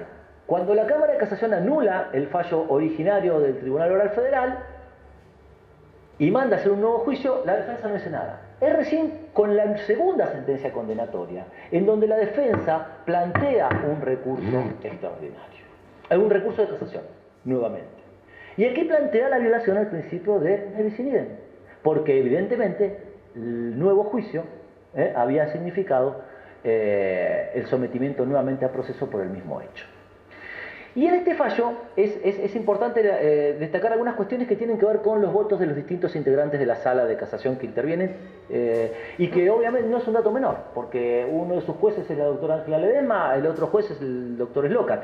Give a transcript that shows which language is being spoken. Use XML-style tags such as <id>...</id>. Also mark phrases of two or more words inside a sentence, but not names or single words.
<es>Cuando la Cámara de Casación anula el fallo originario del Tribunal Oral Federal y manda a hacer un nuevo juicio, la defensa no dice nada. Es recién con la segunda sentencia condenatoria, en donde la defensa plantea un recurso extraordinario, un recurso de casación, nuevamente. Y aquí plantea la violación al principio de</es> <la>ne bis in idem,</la> <es>porque evidentemente el nuevo juicio había significado el sometimiento nuevamente a proceso por el mismo hecho. Y en este fallo es importante destacar algunas cuestiones que tienen que ver con los votos de los distintos integrantes de la sala de casación que intervienen, y que obviamente no es un dato menor, porque uno de sus jueces es la doctora Ángela Ledesma, el otro juez es el doctor Eslocar.</es>